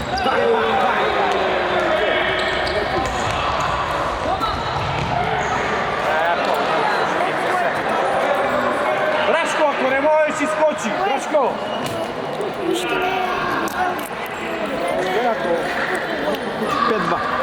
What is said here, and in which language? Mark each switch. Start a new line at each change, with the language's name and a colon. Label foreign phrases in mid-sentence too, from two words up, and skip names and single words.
Serbian: Raško, ako ne možeš iskoči, Raško!
Bulgarian: Нищо не е. 5-2.